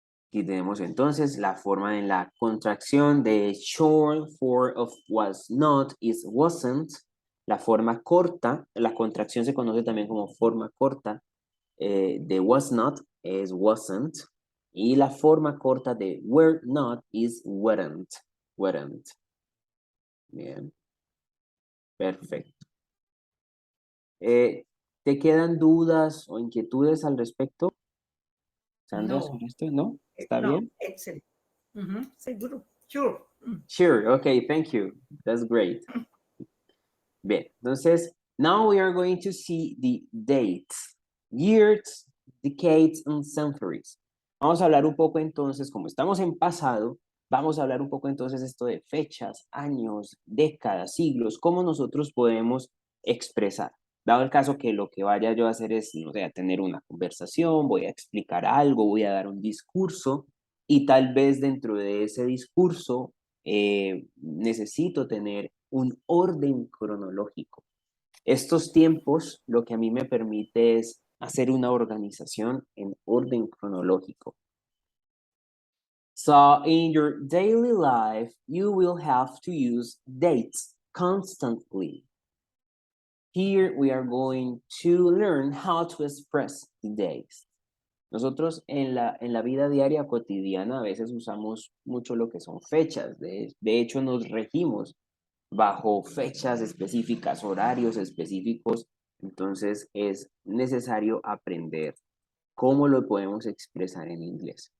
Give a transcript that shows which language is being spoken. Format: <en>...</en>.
<es>Aquí tenemos entonces la forma en la contracción de</es> <en>short form of was not is wasn't.</en> <es>La forma corta, la contracción se conoce también como forma corta de was not es wasn't. Y la forma corta de were not is weren't. Weren't. Bien. Perfecto. ¿Te quedan dudas o inquietudes al respecto, Sandra, sobre esto? ¿No? ¿Está No, bien?</es> <en>excellent. Seguro. Sure. Sure, okay, thank you. That's great.</en> <es>Bien, entonces,</es> <en>now we are going to see the dates, years, decades, and centuries.</en> <es>Vamos a hablar un poco entonces, como estamos en pasado, vamos a hablar un poco entonces esto de fechas, años, décadas, siglos, cómo nosotros podemos expresar. Dado el caso que lo que vaya yo a hacer es, no sé, a tener una conversación, voy a explicar algo, voy a dar un discurso y tal vez dentro de ese discurso necesito tener un orden cronológico. Estos tiempos lo que a mí me permite es hacer una organización en orden cronológico.</es> <en>So in your daily life, you will have to use dates constantly. Here we are going to learn how to express the days.</en> <es>Nosotros en la vida diaria cotidiana a veces usamos mucho lo que son fechas. De hecho, nos regimos bajo fechas específicas, horarios específicos. Entonces es necesario aprender cómo lo podemos expresar en inglés.</es>